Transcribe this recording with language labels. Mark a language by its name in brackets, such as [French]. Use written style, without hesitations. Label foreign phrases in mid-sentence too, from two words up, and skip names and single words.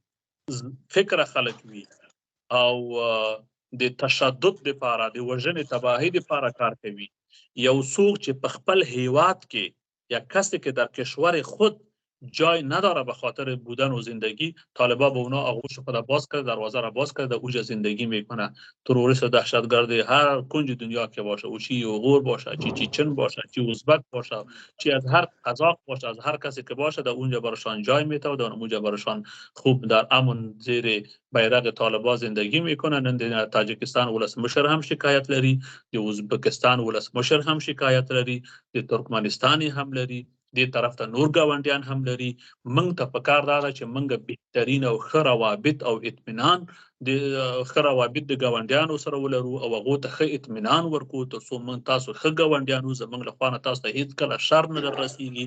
[Pashto] فکر خلک وي او د تشدد لپاره د وژنې تباهي لپاره کار کوي، یو څوک چې په خپل هیواد کې [Persian] یا کسی که در کشور خود جای نداره به خاطر بودن و زندگی، طالبا به اونا آغوش خود باز کرده، دروازه را باز کرده، اوجا زندگی میکنه. تروریست و دهشتگرد هر کنج دنیا که باشه، او چی اوغور باشه، چی چیچن باشه، چی ازبک باشه، چی از هر قزاق باشه، از هر کسی که باشه، در اونجا برشان جای میته و در اونجا برشان خوب در امن زیر بیرق طالبا زندگی میکنه. [Pashto] نن تاجکستان ولسمشر هم شکایت لري، د ازبکستان ولسمشر هم شکایت لري، د ترکمنستان هم لري، دې طرف ته نور ګاونډیان هم لري. موږ ته پکار دا ده چې موږ بهترین او ښه روابط او اطمینان د ښه روابط د ګاونډیانو سره ولرو او هغو ته ښه اطمینان ورکړو تر څو موږ تاسو ښه ګاونډیان وو، زموږ له خوا نه تاسو ته هېڅکله شر نه در رسېږي.